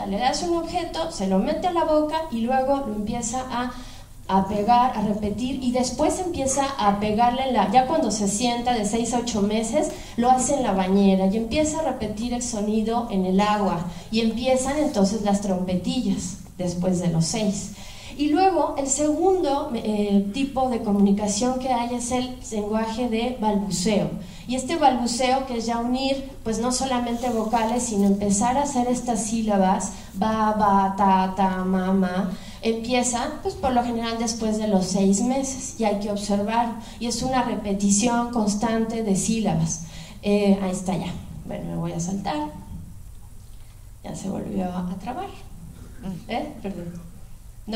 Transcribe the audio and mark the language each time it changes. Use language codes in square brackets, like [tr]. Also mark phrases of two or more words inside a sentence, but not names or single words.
[es] Le das un objeto, se lo mete a la boca y luego lo empieza a pegar, a repetir, y después empieza a pegarle ya cuando se sienta de 6 a 8 meses, lo hace en la bañera y empieza a repetir el sonido en el agua, y empiezan entonces las trompetillas después de los 6. Y luego el segundo tipo de comunicación que hay es el lenguaje de balbuceo. Y este balbuceo, que es ya unir, pues no solamente vocales, sino empezar a hacer estas sílabas, ba, ba, ta, ta, ma, ma, empieza, pues por lo general después de los 6 meses, y hay que observar, y es una repetición constante de sílabas. Ahí está ya. Bueno, me voy a saltar. Ya se volvió a trabar. Perdón. ¿No?